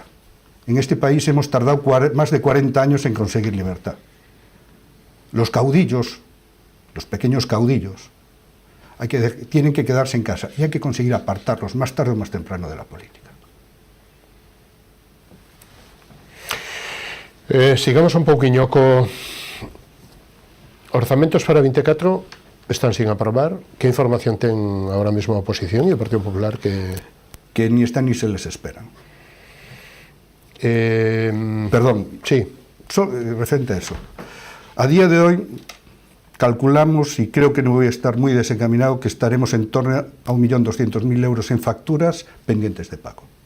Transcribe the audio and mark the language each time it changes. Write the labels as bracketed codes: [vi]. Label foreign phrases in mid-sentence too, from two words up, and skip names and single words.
[es] En este país hemos tardado más de 40 años en conseguir libertad. Los caudillos, los pequeños caudillos, tienen que quedarse en casa y hay que conseguir apartarlos más tarde o más temprano de la política. [gl] Sigamos un pouquiño co orzamentos para 24 [es] están sin aprobar. [gl] Que información ten [es] ahora mismo [gl] a oposición e o Partido Popular [es] que ni están ni se les esperan? Perdón, sí. Referente a eso. A día de hoy calculamos, y creo que no voy a estar muy desencaminado, que estaremos en torno a 1.200.000 euros en facturas pendientes de pago.